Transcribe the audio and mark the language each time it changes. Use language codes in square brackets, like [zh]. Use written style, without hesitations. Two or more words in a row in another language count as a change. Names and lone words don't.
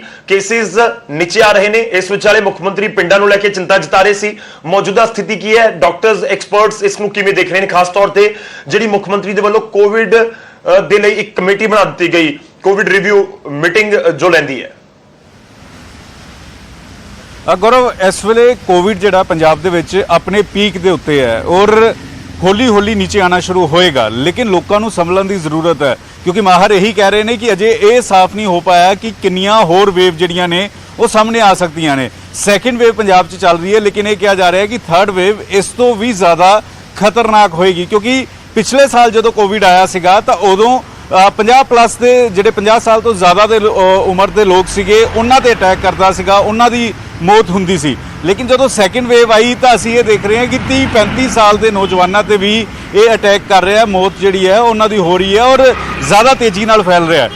[pa] ਕੇਸਿਸ ਨੀਚੇ ਆ ਰਹੇ ਨੇ, ਇਸ ਵਿਚਾਲੇ ਮੁੱਖ ਮੰਤਰੀ ਪਿੰਡਾਂ ਨੂੰ ਲੈ ਕੇ ਚਿੰਤਾ ਜਤਾ ਰਹੇ ਸੀ। ਮੌਜੂਦਾ ਸਥਿਤੀ ਕੀ ਹੈ? ਡਾਕਟਰਸ, ਐਕਸਪਰਟਸ ਇਸ ਨੂੰ ਕਿਵੇਂ ਦੇਖ ਰਹੇ ਨੇ, ਖਾਸ ਤੌਰ ਤੇ ਜਿਹੜੀ ਮੁੱਖ ਮੰਤਰੀ ਦੇ ਵੱਲੋਂ ਕੋਵਿਡ ਦੇ ਲਈ ਇੱਕ ਕਮੇਟੀ ਬਣਾ ਦਿੱਤੀ ਗਈ, ਕੋਵਿਡ ਰਿਵਿਊ ਮੀਟਿੰਗ ਜੋ ਲੈਂਦੀ ਹੈ? गौरव, ਇਸ ਵੇਲੇ ਕੋਵਿਡ ਜਿਹੜਾ ਪੰਜਾਬ ਦੇ ਵਿਚ ਅਪਣੇ ਪੀਕ ਦੇ ਉੱਤੇ ਹੈ ਔਰ ਹੌਲੀ ਹੌਲੀ ਨੀਚੇ ਆਨਾ ਸ਼ੁਰੂ ਹੋਏਗਾ, [hi] लेकिन लोगों को संभलन की जरूरत है, क्योंकि माहर यही कह रहे हैं कि [pa] ਅਜੇ ਇਹ ਸਾਫ਼ ਨਹੀਂ ਹੋ ਪਾਇਆ ਕਿ ਕਿੰਨੀਆਂ ਹੋਰ ਵੇਵ ਜਿਹੜੀਆਂ ਨੇ ਉਹ ਸਾਹਮਣੇ ਆ ਸਕਦੀਆਂ ਨੇ। ਸੈਕੰਡ ਵੇਵ ਪੰਜਾਬ 'ਚ ਚੱਲ ਰਹੀ ਹੈ, [hi] लेकिन ये कहा जा रहा है कि [pa] ਥਰਡ ਵੇਵ ਇਸ ਤੋਂ ਵੀ ਜ਼ਿਆਦਾ ਖ਼ਤਰਨਾਕ ਹੋਏਗੀ, ਕਿਉਂਕਿ ਪਿਛਲੇ ਸਾਲ ਜੋ ਕੋਵਿਡ ਆਇਆ ਸੀਗਾ ਤਾਂ ਉਦੋਂ 50+ ਦੇ ਜਿਹੜੇ 50 ਸਾਲ ਤੋਂ ਜ਼ਿਆਦਾ ਦੇ ਉਮਰ ਦੇ ਲੋਕ ਸੀਗੇ ਉਹਨਾਂ ਤੇ ਅਟੈਕ ਕਰਦਾ ਸੀਗਾ, ਉਹਨਾਂ ਦੀ ਮੌਤ ਹੁੰਦੀ ਸੀ। ਲੇਕਿਨ ਜਦੋਂ ਸੈਕੰਡ ਵੇਵ ਆਈ ਤਾਂ ਅਸੀਂ ਇਹ ਦੇਖ ਰਹੇ ਹਾਂ ਕਿ 30-35 ਸਾਲ ਦੇ ਨੌਜਵਾਨਾਂ ਤੇ ਵੀ ਇਹ ਅਟੈਕ ਕਰ ਰਿਹਾ, ਮੌਤ ਜਿਹੜੀ ਹੈ ਉਹਨਾਂ ਦੀ ਹੋ ਰਹੀ ਹੈ ਔਰ ਜ਼ਿਆਦਾ ਤੇਜ਼ੀ ਨਾਲ ਫੈਲ ਰਿਹਾ ਹੈ।